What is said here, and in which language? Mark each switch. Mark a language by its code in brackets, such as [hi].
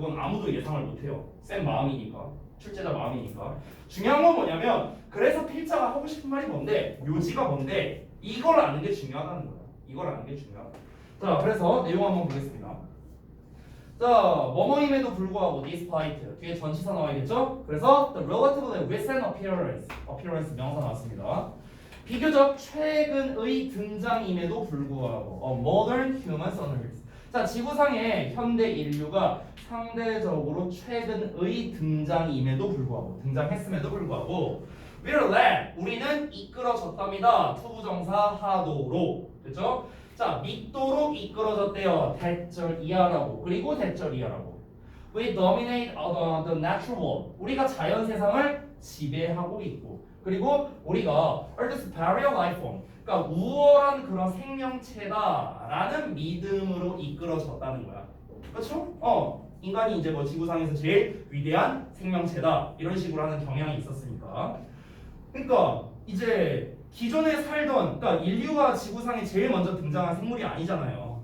[ko] 그건 아무도 예상을 못해요. 쌤 마음이니까. 출제자 마음이니까. 중요한 건 뭐냐면 그래서 필자가 하고 싶은 말이 뭔데 요지가 뭔데 이걸 아는 게 중요하다는 거야. 이걸 아는 게 중요하다. 자, 그래서 내용 한번 보겠습니다. 자, 뭐뭐임에도 불구하고 despite 뒤에 전치사 나와야겠죠? 그래서 [en] the relatively recent appearance [ko] 명사 나왔습니다. 비교적 최근의 등장임에도 불구하고 [en] modern humans on earth. [ko] 자, 지구상의 현대 인류가 상대적으로 최근의 등장임에도 불구하고 등장했음에도 불구하고 [en] we're led [ko] 우리는 이끌어졌답니다. 투부정사 하도로 됐죠? 자, 믿도록 이끌어졌대요. 대절 이하라고. 그리고 대절 이하라고. [en] We dominate the natural world. [ko] 우리가 자연 세상을 지배하고 있고. 그리고 우리가 [en] Earth's superior life form. [ko] 그러니까 우월한 그런 생명체다라는 믿음으로 이끌어졌다는 거야. 그렇죠? 인간이 이제 뭐 지구상에서 제일 위대한 생명체다. 이런 식으로 하는 경향이 있었으니까. 그러니까 이제 기존에 살던 그러니까 인류가 지구상에 제일 먼저 등장한 생물이 아니잖아요.